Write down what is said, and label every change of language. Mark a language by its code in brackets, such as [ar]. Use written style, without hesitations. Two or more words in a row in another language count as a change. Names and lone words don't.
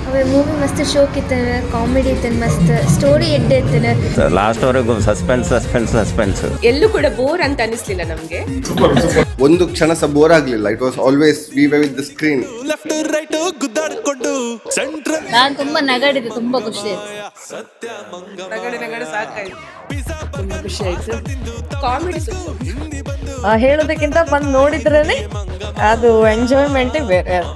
[tcy] ಮೂವಿ ಮಸ್ತ್ ಶೋಕ್ ಇತ್ತನ ಕಾಮಿಡಿ ಇತ್ತನ ಮಸ್ತ್ ಸ್ಟೋರಿ ಎಡ್ಡೆ ಇತ್ತನ [kn] ಲಾಸ್ಟ್ ವರೆಗೂ ಸಸ್ಪೆನ್ಸ್ ಎಲ್ಲೂ ಕೂಡ ಬೋರ್ ಅಂತ ಅನಿಸ್ಲಿಲ್ಲ ನಮ್ಗೆ. ಒಂದು ಕ್ಷಣ ಸಹ ಬೋರ್ ಆಗ್ಲಿಲ್ಲ. [en] It was always we were with the screen. left right [kn] ಗುದ್ದಾಡ್ಕೊಂಡು ಸೆಂಟ್ರಲ್ ನಾನು ತುಂಬಾ ನಗಾಡಿದೆ, ತುಂಬಾ ಖುಷಿ ಆಯ್ತು. ನಗಡೆ ಸಾಕಾಯ್ತು, ತುಂಬಾ ಖುಷಿ ಆಯ್ತು. [en] comedy super. [kn] ಹೇಳೋದಕ್ಕಿಂತ ಬಂದು ನೋಡಿದ್ರೇನೆ ಅದು ಎಂಜಾಯ್ಮೆಂಟೇ ಬೇರೆ.